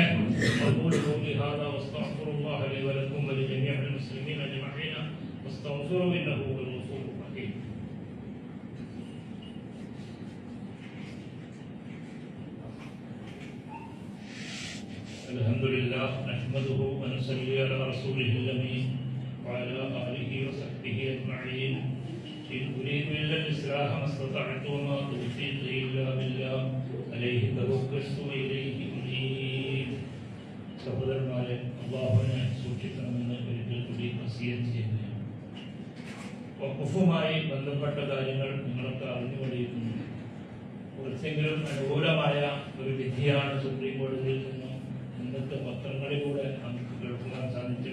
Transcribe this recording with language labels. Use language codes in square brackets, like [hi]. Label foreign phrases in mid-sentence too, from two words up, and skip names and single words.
[ar] أقول قولي هذا وأستغفر الله لي ولكم ولجميع المسلمين أجمعين واستغفروه إنه هو الغفور الرحيم. الحمد لله نحمده ونصلي على رسوله الأمين وعلى آله وصحبه أجمعين. إن أريد إلا الإصلاح ما استطعت وما توفيقي إلا بالله عليه توكلت وإليه أنيب. [ml] സഹോദരന്മാരെ, അല്ലാഹുവിനെ സൂക്ഷിക്കണമെന്ന് ഒരിക്കൽ കൂടി വസിയത്ത് ചെയ്യുകയാണ്. വഖഫുമായി ബന്ധപ്പെട്ട കാര്യങ്ങൾ നിങ്ങളൊക്കെ അറിഞ്ഞുകൊണ്ടിരിക്കുന്നു. കുറച്ചെങ്കിലും അനുകൂലമായ ഒരു വിധിയാണ് സുപ്രീം കോടതിയിൽ നിന്നും ഇന്നത്തെ പത്രങ്ങളിലൂടെ നമുക്ക് കേൾക്കുവാൻ സാധിച്ചു.